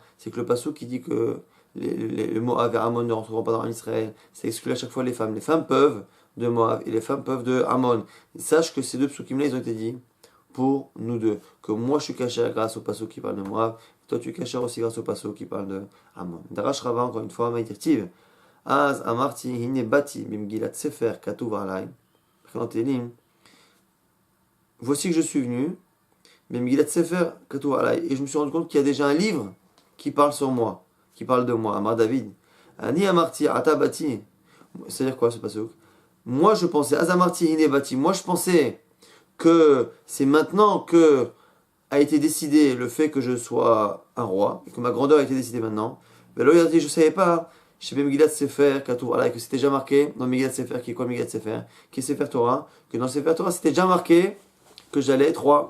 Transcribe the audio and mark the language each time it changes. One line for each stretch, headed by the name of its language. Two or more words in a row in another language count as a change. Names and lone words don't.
French: C'est que le pasouk qui dit que les Moab et Ammon ne rentreront pas dans Israël, ça exclut à chaque fois les femmes. Les femmes peuvent de Moab et les femmes peuvent de Ammon. Sache que ces deux psukim-là, ils ont été dit pour nous deux. Que moi je suis caché grâce au pasouk qui parle de Moab, toi tu es caché aussi grâce au pasouk qui parle de Ammon. Darash Rava, encore une fois, Maïtirtiv.
Hebrew: אז אמרתי הנה באתי במגלת ספר כתוב עלי.
French: Voici que je suis venu,
Hebrew: במגלת ספר כתוב עלי,
French: et je me suis rendu compte qu'il y a déjà un livre qui parle sur moi, qui parle de moi.
Hebrew: אמר דוד. אני אמרתי עתה באתי.
French: C'est-à-dire quoi ce pasuk? Moi je pensais,
Hebrew: אז אמרתי הנה באתי.
French: Moi je pensais que c'est maintenant que a été décidé le fait que je sois un roi, et que ma grandeur a été décidée maintenant. Mais là il a dit, je ne savais pas. Chez Megillat Sefer, que c'était déjà marqué dans Megillat Sefer, qui est quoi Megillat Sefer? Qui est Sefer Torah? Que dans Sefer Torah, c'était déjà marqué que j'allais être roi.